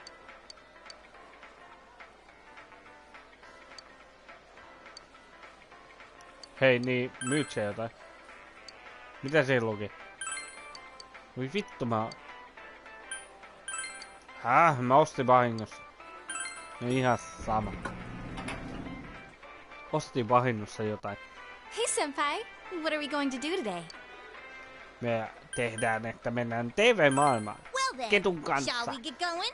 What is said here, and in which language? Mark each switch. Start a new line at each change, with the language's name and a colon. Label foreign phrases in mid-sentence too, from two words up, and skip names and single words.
Finnish: Hei niin, myyt sä jotain? Mitä se luki? Voi vittu mä... Mä ostin vahingossa. No ihan sama. Ostin vahingossa jotain.
English: Hey, Senpai. What are we going to do today?
Finnish: Me tehdään, että mennään TV-maailmaan.
English: Well then,
Finnish: Ketun kanssa.
English: shall we get going?